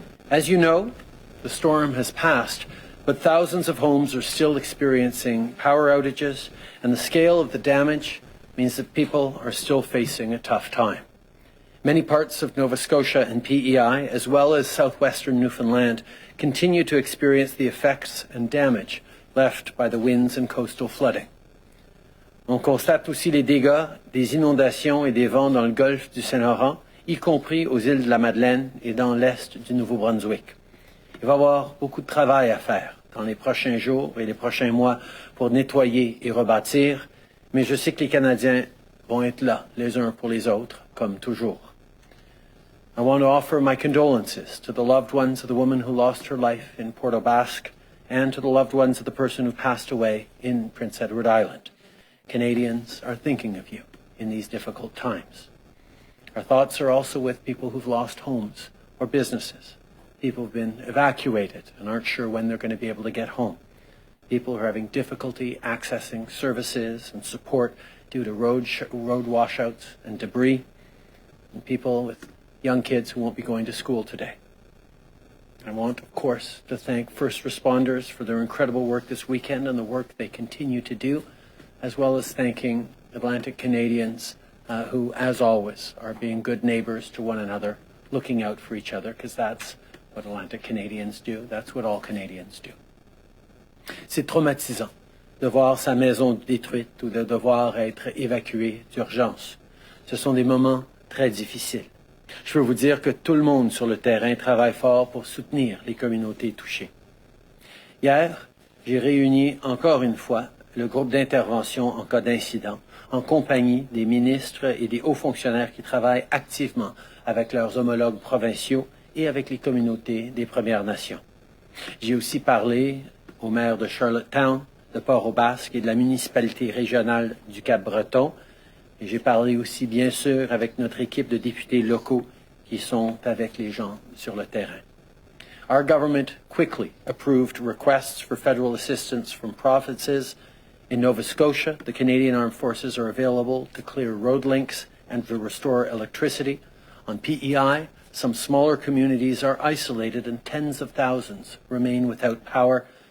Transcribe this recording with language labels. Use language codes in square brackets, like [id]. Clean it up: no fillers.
[en] As you know, the storm has passed, but thousands of homes are still experiencing power outages, and the scale of the damage means that people are still facing a tough time. Many parts of Nova Scotia and PEI, as well as southwestern Newfoundland, continue to experience the effects and damage left by the winds and coastal flooding. [fr] On constate aussi les dégâts des inondations et des vents dans le golfe du Saint-Laurent, y compris aux îles de la Madeleine et dans l'est du Nouveau-Brunswick. Il va y avoir beaucoup de travail à faire dans les prochains jours et les prochains mois pour nettoyer et rebâtir, mais je sais que les Canadiens vont être là les uns pour les autres, comme toujours. [en] I want to offer my condolences to the loved ones of the woman who lost her life in Puerto Basque and to the loved ones of the person who passed away in Prince Edward Island. Canadians are thinking of you in these difficult times. Our thoughts are also with people who've lost homes or businesses, people who've been evacuated and aren't sure when they're going to be able to get home, people who are having difficulty accessing services and support due to road washouts and debris, and people with young kids who won't be going to school today. I want, of course, to thank first responders for their incredible work this weekend and the work they continue to do, as well as thanking Atlantic Canadians who, as always, are being good neighbors to one another, looking out for each other, because that's what Atlantic Canadians do. That's what all Canadians do. [fr] C'est traumatisant de voir sa maison détruite ou de devoir être évacué d'urgence. Ce sont des moments très difficiles. Je peux vous dire que tout le monde sur le terrain travaille fort pour soutenir les communautés touchées. Hier, j'ai réuni encore une fois le groupe d'intervention en cas d'incident, en compagnie des ministres et des hauts fonctionnaires qui travaillent activement avec leurs homologues provinciaux et avec les communautés des Premières Nations. J'ai aussi parlé au maire de Charlottetown, de Port-au-Basque et de la municipalité régionale du Cap-Breton. Et j'ai parlé aussi, bien sûr, avec notre équipe de députés locaux qui sont avec les gens sur le terrain. [en] Our government quickly approved requests for federal assistance from provinces. In Nova Scotia, the Canadian Armed Forces are available to clear road links and to restore electricity. On PEI, some smaller communities are isolated and tens of thousands remain without power.